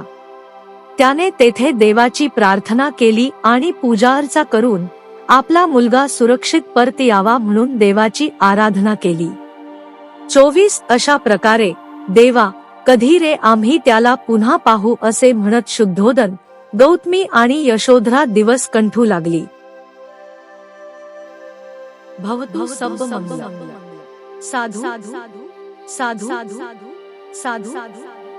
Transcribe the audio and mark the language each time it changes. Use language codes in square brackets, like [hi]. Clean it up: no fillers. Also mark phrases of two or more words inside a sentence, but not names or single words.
[mr] त्याने तेथे देवाची प्रार्थना केली आणि पूजाअर्चा करून आपला मुलगा सुरक्षित परत यावा म्हणून देवाची आराधना केली. 24 अशा प्रकारे, देवा, कधी रे आम्ही त्याला पुन्हा पाहू असे म्हणत शुद्धोदन, गौतमी आणि यशोधरा दिवस कंठू लागली. [pi] भवतु सब्ब मंगलम्. साधु साधु साधु साधु साधु.